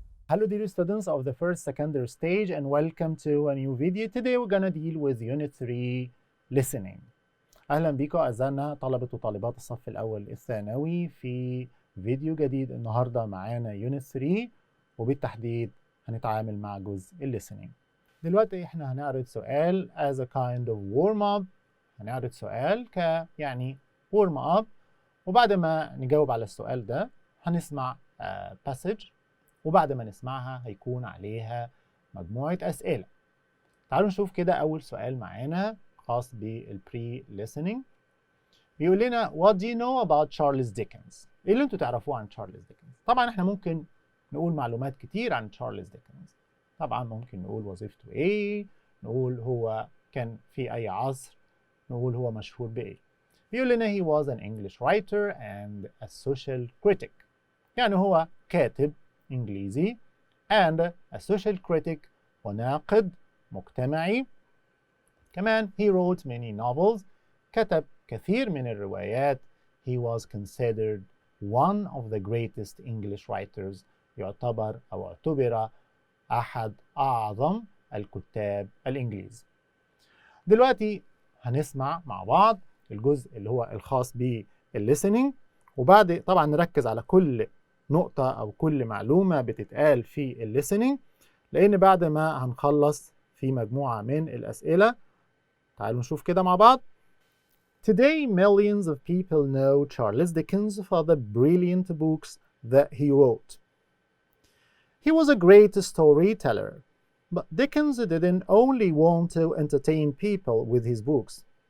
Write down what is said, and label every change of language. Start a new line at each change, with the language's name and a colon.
English: Hello dear students of the first secondary stage and welcome to a new video. Today we're gonna deal with Unit 3 listening.
Arabic: أهلا بكم أعزائنا طلبة وطالبات الصف الأول الثانوي في فيديو جديد. النهاردة معانا Unit 3 وبالتحديد هنتعامل مع جزء listening. دلوقتي احنا هنعرض سؤال
English: as a kind of warm up.
Arabic: هنعرض سؤال يعني warm up، وبعد ما نجاوب على السؤال ده هنسمع passage، وبعد ما نسمعها هيكون عليها مجموعة أسئلة. تعالوا نشوف كده أول سؤال معانا خاص بالبري listening. بيقول لنا
English: What do you know about Charles Dickens؟
Arabic: إيه اللي أنتوا تعرفوه عن تشارلز ديكنز؟ طبعا إحنا ممكن نقول معلومات كتير عن تشارلز ديكنز. طبعا ممكن نقول وظيفته إيه، نقول هو كان في أي عصر، نقول هو مشهور بإيه. بيقول لنا
English: he was an English writer and a social critic.
Arabic: يعني هو كاتب إنجليزي
English: and a social critic
Arabic: وناقد مجتمعي. كمان
English: he wrote many novels.
Arabic: كتب كثير من الروايات.
English: He was considered one of the greatest English writers.
Arabic: يعتبر أو اعتبر أحد أعظم الكتاب الإنجليز. دلوقتي هنسمع مع بعض الجزء اللي هو الخاص بالlistening، وبعد طبعا نركز على كل نقطة أو كل معلومة بتتقال في listening، لأن بعد ما هنخلص في مجموعة من الأسئلة. تعالوا نشوف كده مع بعض.
English: Today millions of people know Charles Dickens for the brilliant books that he wrote. He was a great storyteller, but Dickens didn't only want to entertain people with his books.